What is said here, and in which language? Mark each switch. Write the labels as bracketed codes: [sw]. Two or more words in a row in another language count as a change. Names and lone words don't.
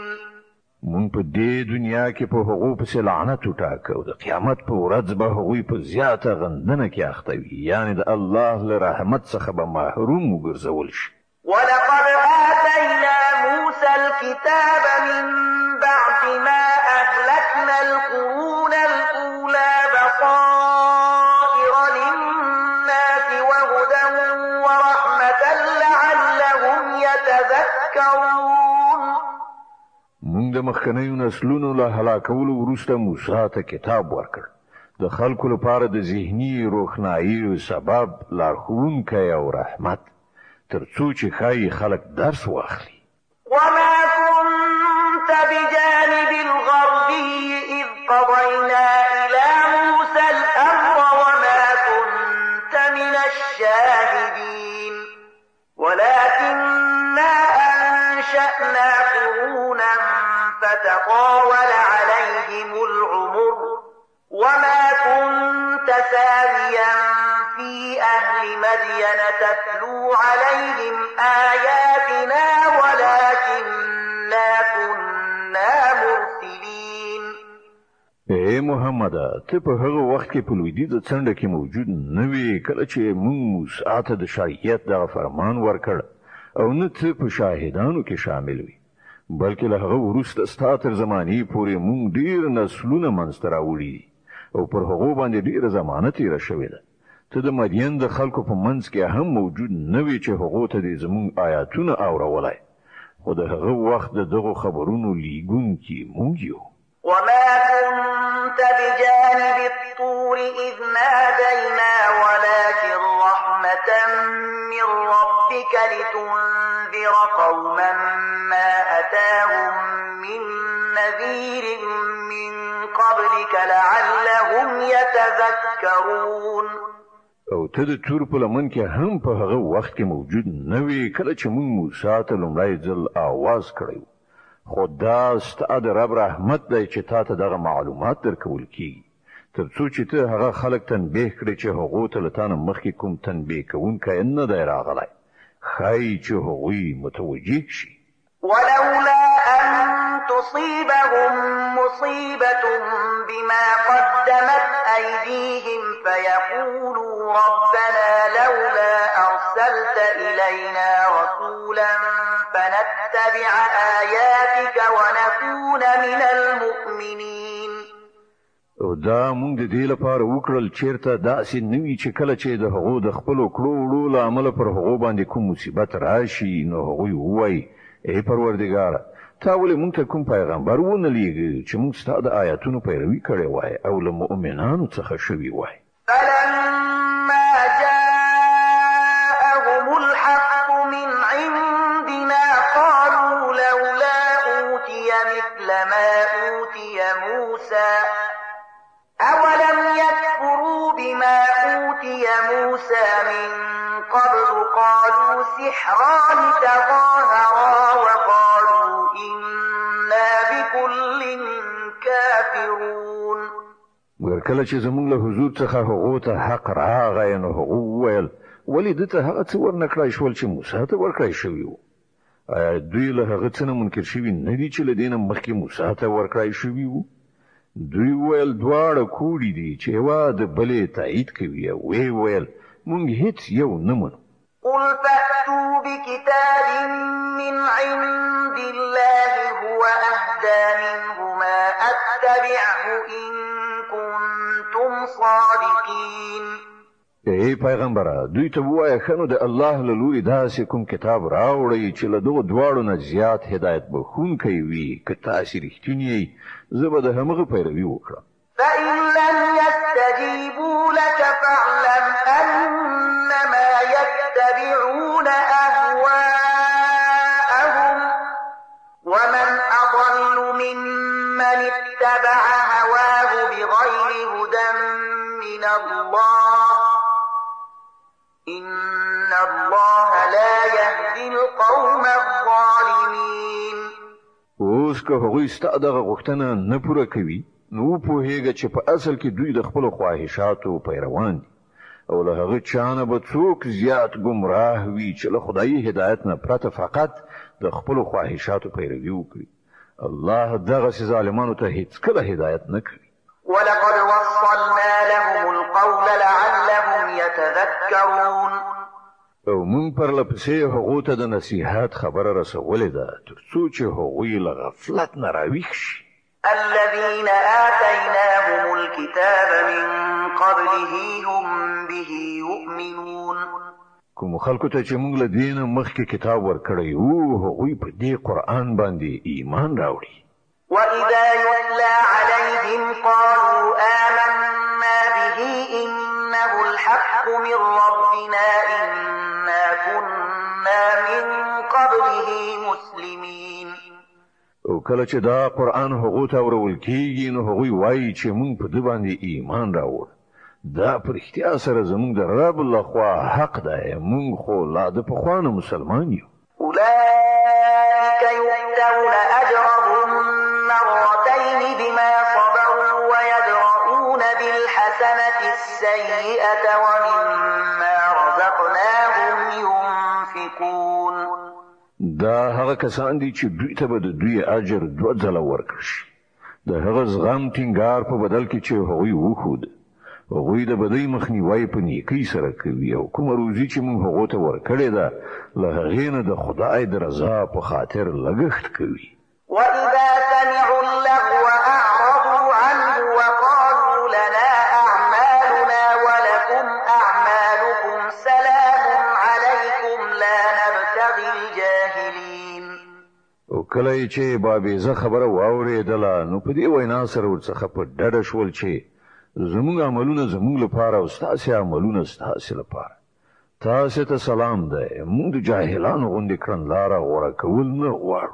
[ps] مون په دې دنیا کې په هغو پسې لعنت وټاکه او د قیامت په ورځ به هغوی په زیاته غندنه کې اخته وي، یعنی د الله له رحمت څخه به محروم وګرځول شي. [ar] ولقد آتينا موسى الكتاب من بعد ما أهلكنا القرون الأولى بصائر للناس وهدى ورحمة لعلهم يتذكرون. [ps] موږ د مخکنیو نسلونو له هلاکولو وروسته موسی ته کتاب ورکړ د خلکو لپاره د ذهني روښنایي سبب لارښوونکی او رحمت تر څو چې ښایي خلک درس واخلي. [ar] وما كنت بجانب الغربي إذ قضينا إلى موسى الأمر وما كنت من الشاهدين ولكننا أنشأنا قرونا فتطاول عليهم العمر وما كنت ساويا في أهل مدين تتلو عليهم آياتنا ولكننا كنا مرسلين. [ps] اے محمد ته په هغه وخت کې په لویدیځه څنډه کې موجود نه وې کله چې موږ موسی ته د شریعت دغه فرمان ورکړ او نه ته په شاهدانو کې شامل وې، بلکې له هغه وروسته ستا تر زمانې پورې موږ ډېر نسلونه منځته راوړي دي او پر هغو باندې ډېره زمانه تېره شوې ده. ته د مدین د خلکو په منځ کې هم موجود نه وې چې هغو ته دې زموږ آیاتونه اورولای، خو د هغه وخت د دغو خبرونو لیږونکي موږ یو. [ar] وما كنت بجانب الطور إذ نادينا ولكن رحمة من ربك لتنذر قوما ما أتاهم من نذير من قبلك لعلهم يتذكرون. [ps] او ته د تور په لمن کې هم په هغه وخت کې موجود نه وې کله چې موږ موسی ته لومړی ځل آواز کړی، خو دا ستا د رب رحمت دی چې تا ته دغه معلومات درکول کیږي تر څو چې ته هغه خلک تنبیه کړې چې هغو ته له تا نه مخکې کوم تنبیه کوونکی نه دی راغلی، ښایي چې هغوی متوجه شي. [ar] ولولا أن تصيبهم مصيبة بما قدمت أيديهم فيقولوا ربنا لولا أرسلت إلينا رسولا فنتبع آياتك ونكون من المؤمنين. [ps] او دا مونږ د دې لپاره وکړل چیرته داسې نوي چې کله چې د هغو د خپلو کړو وړو له امله پر هغو باندې کوم مصیبت راشي نو هغوی ووایي ای پروردګاره تا ولې مونږ ته کوم پیغمبر ونه لېږه چې مونږ ستا د آیاتونو پیروي کړې وای او له مؤمنانو څخه شوي وای. [ar] فلما جاءهم الحق من عندنا قالوا لولا أوتي مثل ما أوتي موسى أولم يكفروا بما أوتي موسى من قبل قالوا سحران تظاهرا وقالوا إنا بكل كافرون. [ps] مګر کله چې زموږ له حضور څخه هغو ته حق راغی نو هغو وویل ولې ده ته هغه څه ورنکړای شول چې موسی ته ورکړای شوي وو. آیا دوی له هغه څه نه منکر شوي نه دي چې له دې نه مخکې موسی ته ورکړای شوي وو؟ دوی ویل دواړه کوړي دي چې یوه د بلې تایید کوي او ویې ویل مونږ هیڅ یو نه منو. [ar] قل فأتوا بكتاب من عند الله هو أهدى منهما أتبعه إن كنتم صادقين. [ps] ای پیغمبره دوی ته ووایه ښه نو د الله له لوري داسې کوم کتاب راوړئ چې له دغو دواړو نه زیات هدایت بښونکی وي که تاسې رښتونی یئ زه به د همغه پیروي وکړم. [ar] فإن لم يستجيبوا لك فاعلم أنما يتبعون أهواءهم ومن أضل ممن اتبع هواه بغير هدى من الله إن الله لا يهدي القوم الظالمين. [ps] اوس که هغوی ستا دغه غوښتنه نه پوره کوي نو وپوهېږه چې په اصل کې دوی د خپلو خواهشاتو پیروان دي او له هغه چا نه به څوک زیات ګمراه وي چې له خدایي هدایت نه پرته فقط د خپلو خواهشاتو پیروي وکړي. الله دغسې ظالمانو ته هیڅکله هدایت نه کوي. [ar] ولقد وصلنا لهم القول لعلهم يتذكرون. [ps] او مونږ پرلپسې هغو ته د نصیحت خبره رسولې ده تر څو چې هغوی له غفلت نه راویښ شي. [ar] الذين آتيناهم الكتاب من قبله هم به يؤمنون. [ps] کوم خلکو ته چې مونږ له دې نه مخکې کتاب ورکړی وو هغوی په دې قرآن باندې ایمان راوړي. [ar] وإذا يتلى عليهم قالوا آمنا به إنه الحق من ربنا إنا كنا من قبله مسلمين. [ps] او کله چې دا قرآن هغو ته اورول کېږي نو هغوی وایي چې مونږ په ده باندې ایمان راوړ. دا په رښتیا سره زمونږ د رب لخوا حق دی مونږ خو لا د پخوا نه مسلمان یو. [ar] أولئك يؤتون أجرهم مرتين بما صبروا ويدرؤون بالحسنة السيئة ومما رزقناهم ينفقون. [ps] دا هغه کسان دي چې دوی ته به د دوی اجر دوه ځله ورکړل شي. د هغه زغم ټینګار په بدل کې چې هغوی وښود هغوی د بدۍ مخنیوی په نیکۍ سره کوي او کومه روزي چې موږ هغو ته ورکړې ده له هغې نه د خدای د رضا په خاطر لګښت کوي. [ar] وإذا سمعوا اللغو أعرضوا عنه وقالوا لنا أعمالنا ولكم أعمالكم سلام عليكم لا نبتغي الجاهلين. [ps] او کله چې بابیزه خبره واورېدله نو په دې وینا سره ورڅخه په ډډه شول چې زموږ عملونه زموږ لپاره او ستاسې عملونه ستاسې لپاره. تاسې ته سلام دی موږ د جاهلانو غوندې کړنلاره غوره کول نه غواړو.